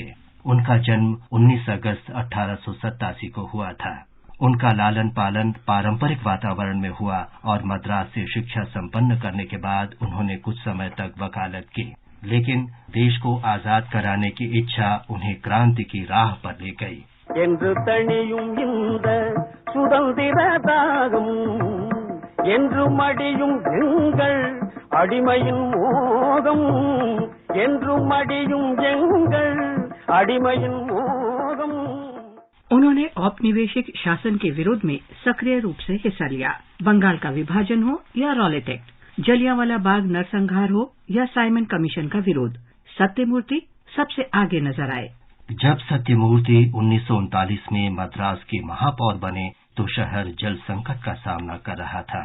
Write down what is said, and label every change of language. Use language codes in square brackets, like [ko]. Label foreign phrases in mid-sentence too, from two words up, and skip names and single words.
[hi] उनका जन्म 19 अगस्त 1887 को हुआ था। उनका लालन पालन पारंपरिक वातावरण में हुआ और मद्रास से शिक्षा संपन्न करने के बाद उन्होंने कुछ समय तक वकालत की, लेकिन देश को आजाद कराने की इच्छा उन्हें क्रांति की राह पर ले गई। [ta] என்று தணியும் இந்த சுதந்திர தாகம் என்று மடியும் எங்கள் அடிமையின் மோகம் என்று மடியும் எங்கள் அடிமையின் மோகம்। [hi] उन्होंने औपनिवेशिक शासन के विरोध में सक्रिय रूप से हिस्सा लिया। बंगाल का विभाजन हो या रॉलेट एक्ट, जलियांवाला बाग नरसंहार हो या साइमन कमीशन का विरोध, सत्यमूर्ति सबसे आगे नजर आए। जब सत्यमूर्ति 1939 में मद्रास के महापौर बने तो शहर जल संकट का सामना कर रहा था।